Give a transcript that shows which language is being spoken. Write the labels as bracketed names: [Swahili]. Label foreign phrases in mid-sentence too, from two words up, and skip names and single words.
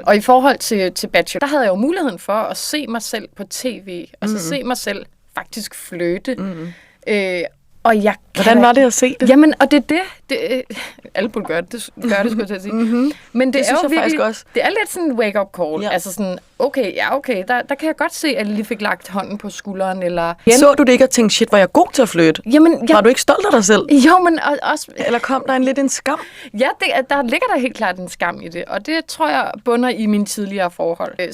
[Danish] Og i forhold til Bachelor, der havde jeg jo muligheden for at se mig selv på tv, og så se mig selv faktisk flytte. Og hvordan var det at se det? Jamen, og det alle burde gøre det, skulle jeg til at sige. Men det er jo virkelig, også. Det er lidt sådan en [English] wake-up call. [Danish] Ja. Altså sådan, okay, der kan jeg godt se, at jeg lige fik lagt hånden på skulderen. Eller så du det ikke og tænkte, shit, var jeg god til at flytte? Jamen, var du ikke stolt af dig selv? Jo, men også... Eller kom der lidt en skam? Ja, der ligger der helt klart en skam i det. Og det tror jeg bunder i mine tidligere forhold.